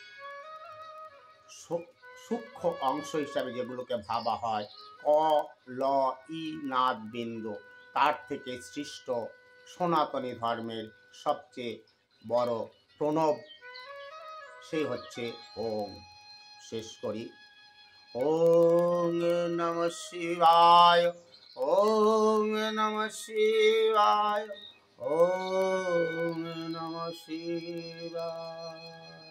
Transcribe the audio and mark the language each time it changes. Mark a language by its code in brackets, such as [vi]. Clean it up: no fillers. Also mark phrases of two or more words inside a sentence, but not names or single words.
[bn] সূক্ষ্ম অংশ হিসাবে যেগুলোকে ভাবা হয় ক ল ই নাদ বিন্দু, তার থেকে সৃষ্ট সনাতনী ধর্মের সবচেয়ে বড় প্রণব সে হচ্ছে ওম। শেষ করি। [sa] ওম নমঃ শিবায়, ওম নমঃ শিবায়, ওম নমঃ শিবায়।